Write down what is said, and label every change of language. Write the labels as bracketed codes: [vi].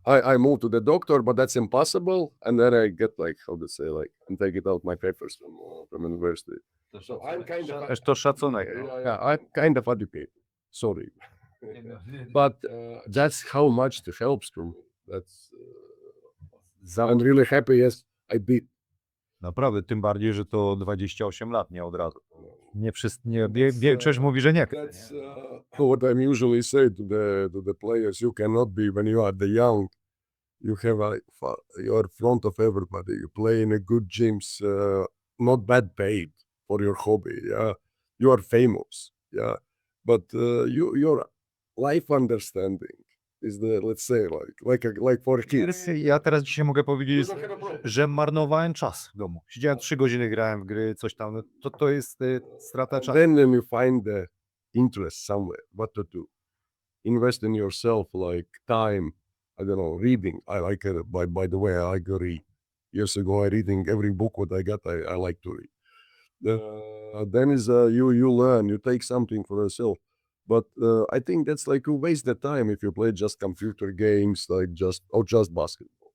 [en] I moved to the doctor, but that's impossible, and then I get like how to say and take it out my papers from university. So I'm kind of [pl] To szacunek. [en] yeah, I'm kind of educated. Sorry, but that's how much it helps to me. That's I'm really happy. Yes, I did. [pl] Naprawdę, tym bardziej, że to 28 lat, nie od razu. Nie wszyscy, większość mówi, że nie chce. [en] That's what I'm usually say to the players. You cannot be when you are the young. You have you're front of everybody. You play in a good gyms, not bad paid for your hobby. Yeah, you are famous. Yeah, but your life understanding is the, let's say, like for kids. [pl] Ja teraz dzisiaj mogę powiedzieć, że marnowałem czas w domu. Siedziałem 3 godziny, grałem w gry, coś tam. To jest strata czasu. [en] Then you find the interest somewhere, what to do. Invest in yourself, like time. I don't know, reading. I like it. By the way, I like to read. Years ago, I reading every book what I got. I like to read. Then is you learn. You take something for yourself. But I think that's like you waste the time if you play just computer games, just basketball.